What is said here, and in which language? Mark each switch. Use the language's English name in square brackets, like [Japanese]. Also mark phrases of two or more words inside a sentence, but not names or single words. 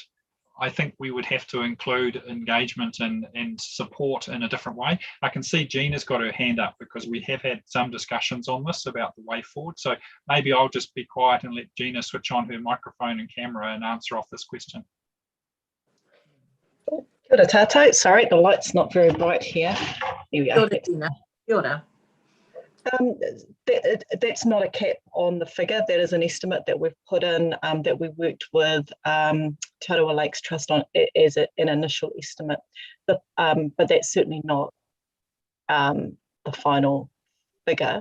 [English] I think we would have to include engagement and support in a different way. I can see Gina's got her hand up because we have had some discussions on this about the way forward. So maybe I'll just be quiet and let Gina switch on her microphone and camera and answer off this question. [Māori] Kia ora tātou. [English] Sorry, the light's not very bright here. Here we are. [Māori] Kia ora, Gina. Kia ora. [English] That's not a cap on the figure. That is an estimate that we've put in that we worked with Te Rotorua Lakes Trust on as an initial estimate. But that's certainly not the final figure.